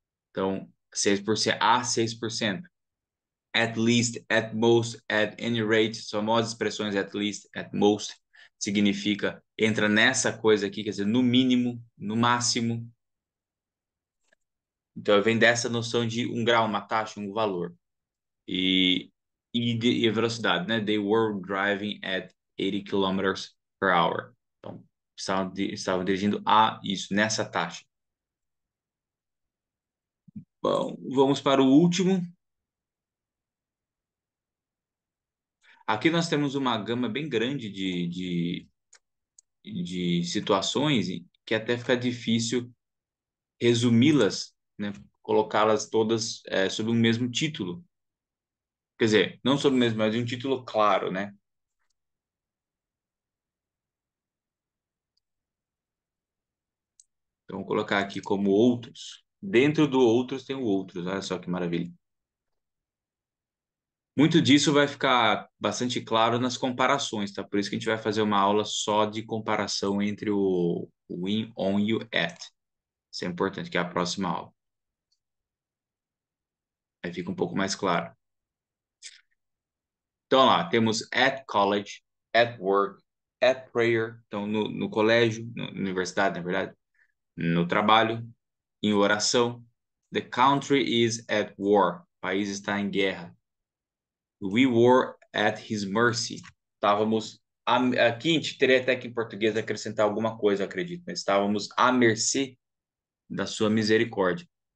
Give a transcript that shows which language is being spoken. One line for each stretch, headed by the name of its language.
Portuguese: Então, 6% a 6%.
English: At least, at most, at any rate,
Portuguese: famosas expressões at least, at most, significa, entra nessa coisa aqui, quer dizer, no mínimo, no máximo. Então, vem dessa noção de um grau, uma taxa, um valor. E a velocidade, né?
English: They were driving at 80 kilometers per hour.
Portuguese: Então, estavam dirigindo a isso, nessa taxa. Bom, vamos para o último. Aqui nós temos uma gama bem grande de situações que até fica difícil resumi-las, né? Colocá-las todas sob o mesmo título. Quer dizer, não sob o mesmo, mas um título claro, né? Então, vou colocar aqui como outros. Dentro do outros tem o outros, olha só que maravilha. Muito disso vai ficar bastante claro nas comparações, tá? Por isso que a gente vai fazer uma aula só de comparação entre o in, on e o at. Isso é importante, que é a próxima aula. Aí fica um pouco mais claro. Então, lá, temos
English: at college, at work, at prayer.
Portuguese: Então, no colégio, na universidade, na verdade, no trabalho, em oração.
English: The country is at war.
Portuguese: O país está em guerra.
English: We were at his mercy.
Portuguese: Estávamos. Aqui a gente teria até que em português acrescentar alguma coisa, acredito, mas estávamos à mercê da sua misericórdia.